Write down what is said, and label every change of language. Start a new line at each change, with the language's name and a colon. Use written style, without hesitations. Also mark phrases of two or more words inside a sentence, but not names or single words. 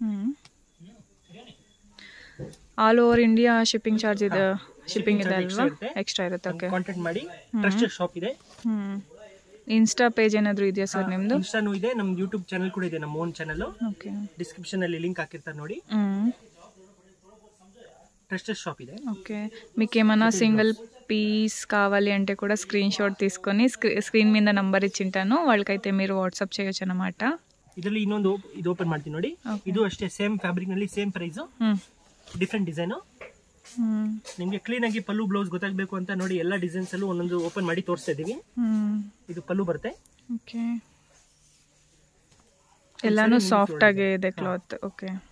English: all over India shipping charge
Kannada: ಇದೆ, ಶಿಪ್ಪಿಂಗ್ ಇದೆ ಅಲ್ವಾ? ಎಕ್ಸ್ಟ್ರಾ ಇರುತ್ತೆ. ಓಕೆ. ಕಾಂಟ್ಯಾಕ್ಟ್ ಮಾಡಿ.
English: trusted shop
Kannada: ಇದೆ.
English: Insta page
Kannada: ಏನಾದರೂ ಇದೆಯಾ ಸರ್ ನಿಮ್ದು? ಇನ್ಸ್ಟಾನೂ ಇದೆ, ನಮ್ಮ
English: YouTube channel
Kannada: ಕೂಡ ಇದೆ, ನಮ್ಮ
English: own channel.
Kannada: ಓಕೆ. ಡಿಸ್ಕ್ರಿಪ್ಷನ್ ಅಲ್ಲಿ ಲಿಂಕ್ ಹಾಕಿರ್ತಾರೆ ನೋಡಿ.
English: trusted shop
Kannada: ಇದೆ.
Telugu: ఓకే. మీకు ఏమైనా
English: single piece
Telugu: కావాలి అంటే కూడా
English: screen shot
Telugu: తీసుకొని స్క్రీన్ మీద నంబర్ ఇచ్చింటాను, వాళ్ళకైతే మీరు వాట్సాప్ చేయొచ్చు అన్నమాట.
Kannada: ಇದರಲ್ಲಿ ಇನ್ನೊಂದು ಇದು ಓಪನ್ ಮಾಡ್ತೀನಿ ನೋಡಿ. ಇದು ಅಷ್ಟೇ
English: same fabric
Kannada: ನಲ್ಲಿ
English: same price, different design.
Kannada: ನಿಮಗೆ ಕ್ಲೀನ್ ಆಗಿ ಪಲ್ಲು ಬ್ಲೌಸ್ ಗೊತ್ತಾಗಬೇಕು ಅಂತ ನೋಡಿ ಎಲ್ಲ ಡಿಸೈನ್ಸ್ ಅಲ್ಲೂ ಒಂದೊಂದು ಓಪನ್ ಮಾಡಿ ತೋರಿಸ್ತಾ ಇದೀವಿ. ಇದು ಪಲ್ಲು ಬರುತ್ತೆ. ಓಕೆ. ಎಲ್ಲಾನು ಸಾಫ್ಟ್ ಆಗಿ ಇದೆ ಕ್ಲಾತ್. ಓಕೆ.